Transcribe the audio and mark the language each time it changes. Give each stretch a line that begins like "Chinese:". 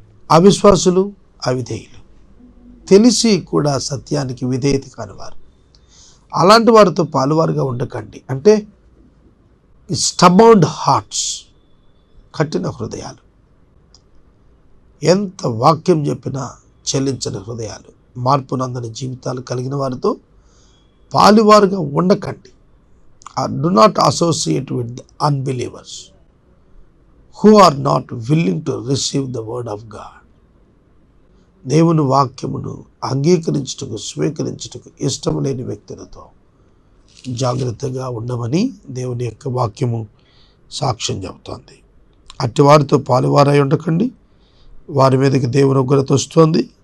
Telugu: అవిశ్వాసులు, అవిధేయులు, తెలిసి కూడా సత్యానికి విధేయత కానివారు, అలాంటి వారితో పాలువారుగా ఉండకండి. అంటే
English: stubborn hearts,
Telugu: కఠిన హృదయాలు, ఎంత వాక్యం చెప్పినా చెల్లించని హృదయాలు, మార్పునందని జీవితాలు కలిగిన వారితో పాలువారుగా ఉండకండి.
English: Do not associate with the unbelievers who are not willing to receive the word of God.
Telugu: దేవుని వాక్యమును అంగీకరించుటకు, స్వీకరించుటకు ఇష్టం లేని వ్యక్తులతో జాగ్రత్తగా ఉండమని దేవుని యొక్క వాక్యము సాక్ష్యం చెబుతోంది. అట్టి వారితో పాలువారై ఉండకండి. వారి మీదకి దేవుని ఉగ్రత వస్తోంది.